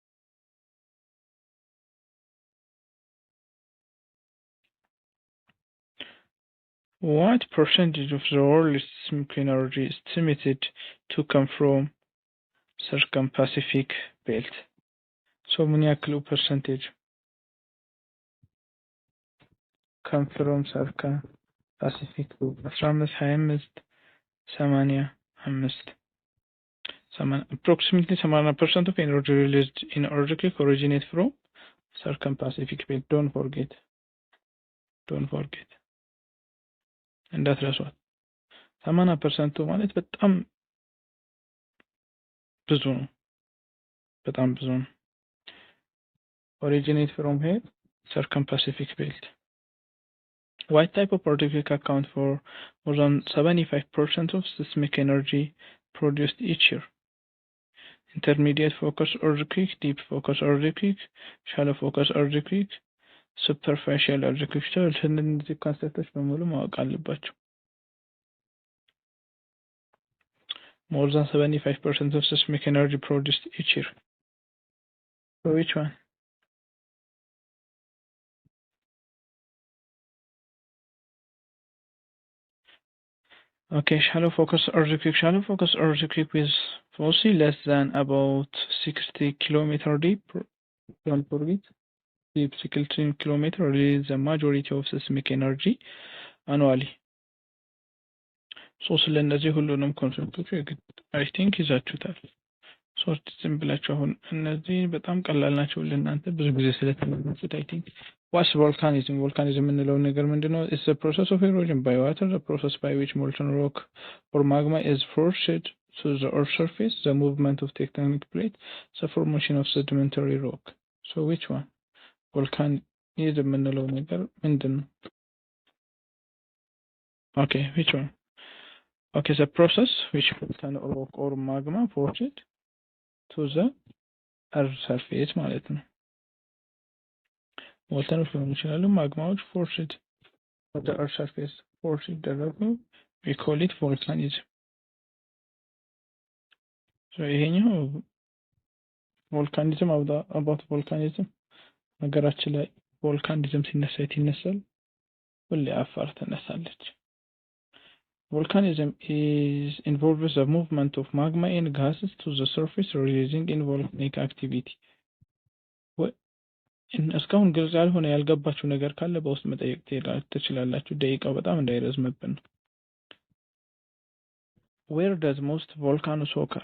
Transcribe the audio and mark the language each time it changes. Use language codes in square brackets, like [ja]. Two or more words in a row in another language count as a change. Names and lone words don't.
[en] What percentage of the world's seismic energy is estimated to come from circum-Pacific belt? So [am] ምን ያክሉ [en] percentage come from circum-Pacific belt? 15 25 80 approximately 80% of energy released in earthquake originate from circum-Pacific belt. Don't forget [am] እንዳትረሷት 80% ማለት በጣም ብዙ ነው። [en] originate from here circum-Pacific belt. What type of earthquake account for more than 75% of seismic energy produced each year? Intermediate focus earthquake, deep focus earthquake, shallow focus earthquake, superficial earthquake. [am] እነዚህ ኮንሰፕቶች በሙሉ ማወቅ አለባቸው። [en] More than 75% of seismic energy produced each year. So which one? Okay, shallow focus earthquake. Shallow focus earthquake with force less than about 60 kilometer deep. Don't forget, deep 60 kilometer release the majority of seismic energy annually. [am] So ስለነዚህ ሁሉንም ኮንሰፕቶች [en] I think [am] ይዛችሁታል። ሶስት ዝም ብላችሁ አሁን እነዚህ በጣም ቀላል ናቸው ለእናንተ ብዙ ጊዜ ስለተመለሱት [en] I think What's volcanism? [am] Volcanism የምንለው ነገር ምንድነው? [en] It's the process of erosion by water, the process by which molten rock or magma is forced to the earth's surface, the movement of tectonic plates, the formation of sedimentary rock. So which one? [am] Volcanism የምንለው ነገር ምንድነው? [en] Okay, which one? Okay, the process which molten rock or magma forced to the earth surface [am] ማለት ነው። ሞልተኖች ሊሆኑ ይችላሉ፣ ማግማዎች [en] forced to the earth surface force ይደረጉ we call it volcanism። so ይሄኛው volcanism about volcanism [am] ነገራችን ላይ volcanism ሲነሳ ይነሳል፣ ሁሌ አፋር ትነሳለች። [en] Volcanism involves the movement of magma and gases to the surface releasing in volcanic activity. [am] እስካሁን ግልጽ ያልሆነ ያልገባችሁ ነገር ካለ በውስጥ መጠየቅ ትችላላችሁ። ደቂቃው በጣም እንዳይረዝምብን። [en] Where does most volcanoes occur?